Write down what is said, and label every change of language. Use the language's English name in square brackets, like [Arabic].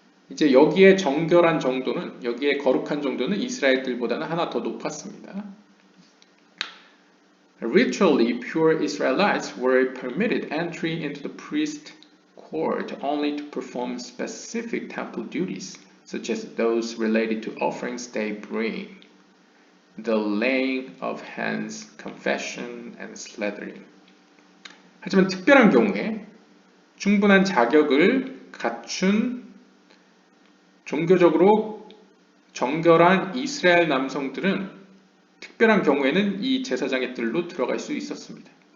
[Korean] 이제 여기에 정결한 정도는, 여기에 거룩한 정도는 이스라엘 뜰보다는 하나 더 높았습니다. [English] Ritually pure Israelites were permitted entry into the priest court only to perform specific temple duties, such as those related to offerings they bring, the laying of hands, confession, and slaughtering. [Korean] 하지만 특별한 경우에 충분한 자격을 갖춘 종교적으로 정결한 이스라엘 남성들은 특별한 경우에는 이 제사장의 뜰로 들어갈 수 있었습니다.